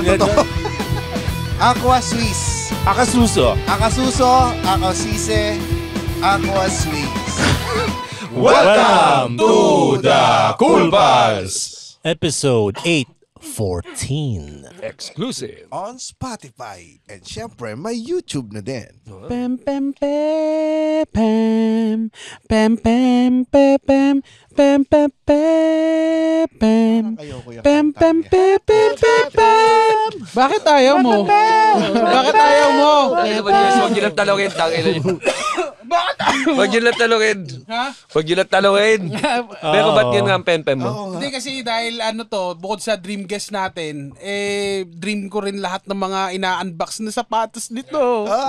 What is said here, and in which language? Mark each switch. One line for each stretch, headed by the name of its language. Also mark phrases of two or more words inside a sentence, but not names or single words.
Filipino: totoo. Aqua Suisse. Akasuso. Akasuso, Aqua Suisse, Aqua Suisse.
English: Welcome to the Cool Pals! Episode 814. Exclusive. On Spotify. And
Filipino: syempre, may YouTube na din. Pam pam pam pam pam pam pam pam pam pam Ayoko yung pam pam pam pam pam. Bakit ayaw mo? Bakit ayaw mo? Huwag nyo lang talungin. Huwag nyo lang talungin. Ha? Huwag nyo lang talungin. Pero ba't yun nga ang pen-pen mo? Oo nga. Hindi kasi dahil bukod sa
English: dream guest
Filipino: natin, dream ko rin lahat ng mga ina-unbox na sapatos nito.